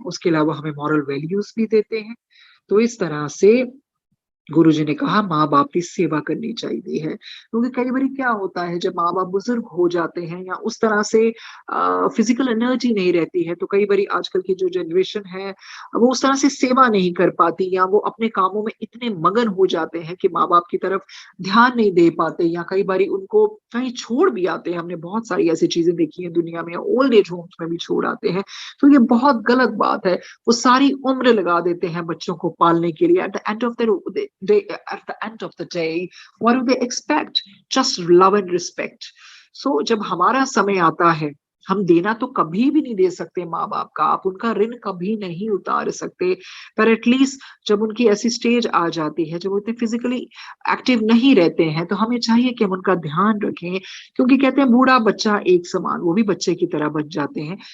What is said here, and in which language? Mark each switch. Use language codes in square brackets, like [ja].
[hi] उसके अलावा हमें मॉरल वैल्यूज भी देते हैं। तो इस तरह से गुरुजी ने कहा माँ बाप की सेवा करनी चाहिए है, क्योंकि कई बार क्या होता है जब माँ बाप बुजुर्ग हो जाते हैं या उस तरह से फिजिकल एनर्जी नहीं रहती है, तो कई बार आजकल की जो जनरेशन है वो उस तरह से सेवा नहीं कर पाती, या वो अपने कामों में इतने मगन हो जाते हैं कि माँ बाप की तरफ ध्यान नहीं दे पाते, या कई बार उनको कहीं छोड़ भी आते हैं। हमने बहुत सारी ऐसी चीजें देखी हैं दुनिया में, ओल्ड एज होम्स में भी छोड़ आते हैं। तो ये बहुत गलत बात है। वो सारी उम्र लगा देते हैं बच्चों को पालने के लिए। [en] At the end of the at the end of the day, what do they expect? Just love and respect. So [hi] जब हमारा समय आता है हम देना तो कभी भी नहीं दे सकते माँ बाप का, आप उनका ऋण कभी नहीं उतार सकते, पर एटलीस्ट जब उनकी ऐसी स्टेज आ जाती है, जब वो इतने फिजिकली एक्टिव नहीं रहते हैं, तो हमें चाहिए कि हम उनका ध्यान रखें, क्योंकि कहते हैं बूढ़ा बच्चा एक समान, वो भी बच्चे की तरह बच जाते हैं।